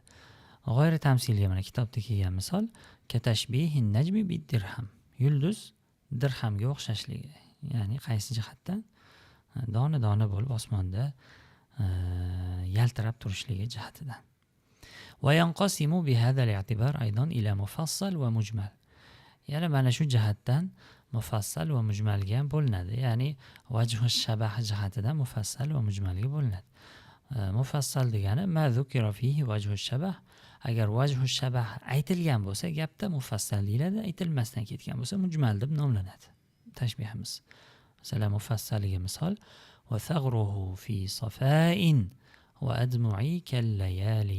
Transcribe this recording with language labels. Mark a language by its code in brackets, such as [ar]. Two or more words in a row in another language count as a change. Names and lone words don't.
[uz] G'oyri tamsilga mana kitobda kelgan misol, [ar] كتشبيه النجم بالدرهم. [uz] Yulduz dirhamga o'xshashligi, ya'ni qaysi jihatdan? Dona-dona bo'lib osmonda yaltirab turishligi jihatidan. [ar] وينقسم بهذا الاعتبار أيضا إلى مفصل ومجمل. [uz] Yana mana shu jihatdan mufassal va mujmalga ham bo'linadi. Ya'ni [ar] وجه شبه [uz] jihatidan mufassal va mujmalga bo'linadi. Mufassal degani [ar] ما ذكر فيه وجه شبه. [uz] Agar [ar] وجه شبه [uz] aytilgan bo'lsa, gapda mufassal deyiladi, aytilmasdan ketgan bo'lsa mujmal deb nomlanadi. Tashbihimiz. Masalan, mufassaliga misol [ar] وثغره في صفاء وأدمعي كاللآلي.